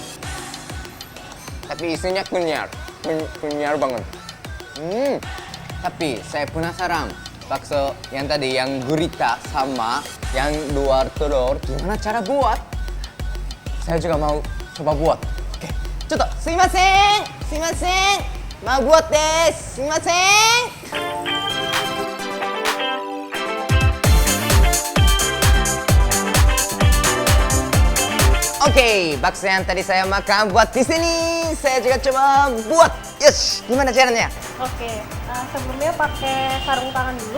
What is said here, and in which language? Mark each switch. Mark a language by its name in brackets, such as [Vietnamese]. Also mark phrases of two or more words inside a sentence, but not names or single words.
[Indonesian] Tapi isinya kenyar. Kenyar banget. Tapi saya penasaran, bakso yang tadi yang gurita sama yang luar telur, gimana cara buat? Saya juga mau coba buat. Oke, coba. [Japanese] すみません、すみません, [Indonesian] mau buat [Japanese] です、すみません. [Indonesian] Oke, bakso yang tadi saya makan buat di sini. Saya juga coba buat. Yes, gimana caranya? Oke, sebelumnya pakai sarung tangan dulu.